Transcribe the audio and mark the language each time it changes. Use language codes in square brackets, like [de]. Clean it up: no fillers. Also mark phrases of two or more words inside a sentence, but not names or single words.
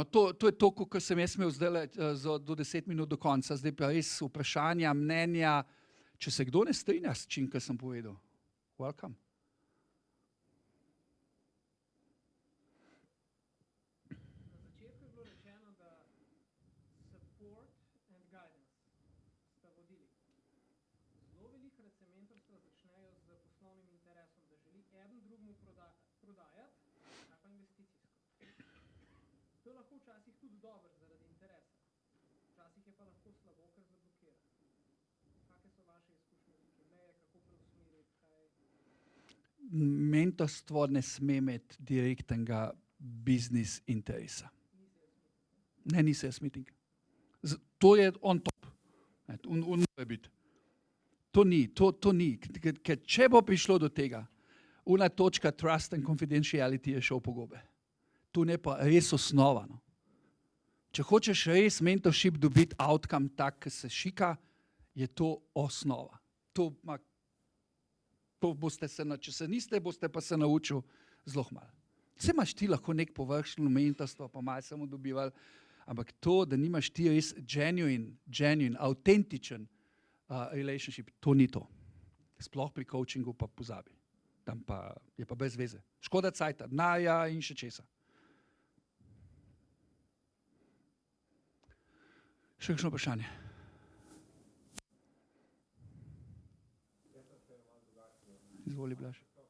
[sl] To je to, kar sem jaz imel zdaj do 10 minut do konca. Zdaj pa res vprašanja, mnenja. Če se kdo ne strinja s čim, kar sem povedal, welcome. Na začetku je bilo rečeno, da [en] support and guidance [sl] sta vodili. Zelo velikokrat se mentorstva začnejo z poslovnim interesom, da želi eden drugemu prodajati, ali pa investicijsko. To je lahko včasih tudi dobro zaradi interesa. Včasih je pa lahko slabo, ker zablokira. Kakšne so vaše izkušnje, tukaj meje, kako preusmeriti, kaj? Mentorstvo ne sme imeti direktnega biznis interesa. Ne, ni [en] sales meeting. [sl] To je [en] on top. [sl] On mora biti. To ni. Ker če bo prišlo do tega, una točka [en] trust and confidentiality [sl] je šel po gobe. To ne pa res osnova. No. Če hočeš res mentorship dobiti outcome tak, ki se šika, je to osnova. Če se niste, boste pa se naučil zelo malo. Vse imaš ti lahko nek površno mentorstvo, pa malo samo dobivali, ampak to, da nimaš ti res genuine, autentičen relationship, to ni to. Sploh pri coachingu pa pozabi. Tam pa je pa brez veze. Škoda cajta, denarja in še česa. Še kakšno vprašanje? Izvoli, Blaž.